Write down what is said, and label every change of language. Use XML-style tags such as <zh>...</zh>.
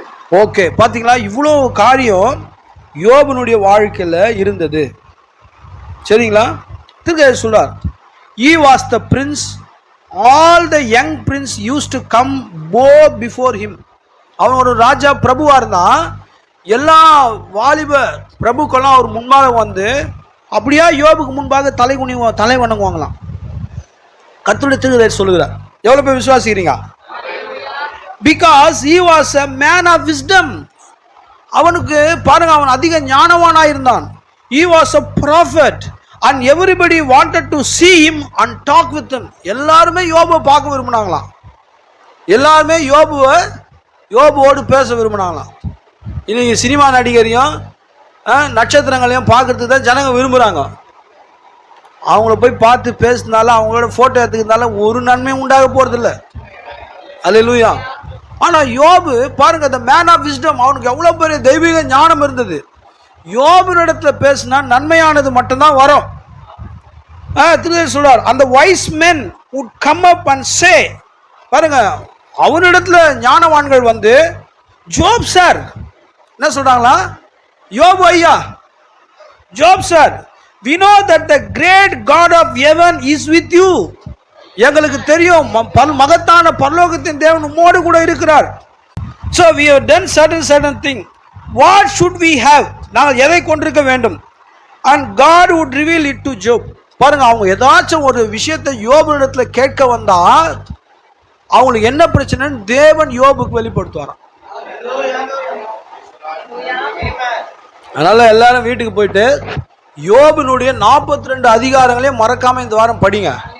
<ta>Okay, பாத்தீங்களா, இவ்வளவு காரியம் யோபனுடைய வாழ்க்கையில இருந்தது. சரிங்களா? திருக்க சொல்றார்,</ta> <en>he was the prince, all the young prince used to come bow before him.</en> <ta>அவன் ஒரு ராஜா பிரபுவா இருந்தான். எல்லா வாலிப பிரபுக்கெல்லாம் அவர் முன்பாக வந்து அப்படியா யோபுக்கு முன்பாக தலை வணங்குவாங்களாம். கர்த்தருடைய திருக்குறள் சொல்லுகிறார். எவ்வளவு பேர் விசுவாசிக்கிறீங்க?</ta> <en>Because he was a man of wisdom.</en> <ta>அவனுக்கு பாருங்க, அவன் அதிக ஞானவானா இருந்தான்.</ta> <en>He was a prophet and everybody wanted to see him and talk with him.</en> <ta>எல்லாருமே யோபுவை பார்க்க விரும்பினாங்களாம். எல்லாருமே யோபுவோடு பேச விரும்பினாங்களாம். இன்னைக்கு சினிமா நடிகரையும் நட்சத்திரங்களையும் பார்க்கறதுக்கு தான் ஜனங்க விரும்புகிறாங்க. அவங்கள போய் பார்த்து பேசினால, அவங்களோட ஃபோட்டோ எடுத்துக்கிறதுனால ஒரு நன்மையும் உண்டாக போகிறதில்ல. அல்லேலூயா. ஆனால் யோபு பாருங்க,</ta> <en>the man of wisdom,</en> <ta>அவனுக்கு எவ்வளோ பெரிய தெய்வீக ஞானம் இருந்தது. யோபுனிடத்தில் பேசினா நன்மையானது மட்டும்தான் வரும். திருக்குறள் சொல்றார், அந்த</ta> <en>wise men would come up and say,</en> <ta>பாருங்க, அவனிடத்துல ஞானவான்கள் வந்து, ஜோப் சார்</ta> <en>என்ன சொல்றாங்களா, யோபு ஐயா, Job sir, we know that the great God of heaven is with you.</en> <ta>எங்களுக்கு தெரியும் மகத்தான பரலோகத்தின் தேவன் உம்மோடு கூட இருக்கிறார்.</ta> <en>So we have done certain thing. What should we have?</en> <ta>நாங்கள் எதை கொண்டிருக்க வேண்டும்?</ta> <en>And God would reveal it to Job.</en> <ta>பாருங்க, அவங்க ஏதாச்சும் ஒரு விஷயத்தை யோபுனிடத்துல கேட்க வந்தா அவங்களுக்கு என்ன பிரச்சனைன்னு தேவன் யோபுக்கு வெளிப்படுத்துவாராம். அதனால எல்லாரும் வீட்டுக்கு போயிட்டு யோபுனுடைய 42 அதிகாரங்களையும் மறக்காம இந்த வாரம் படிங்க.</ta>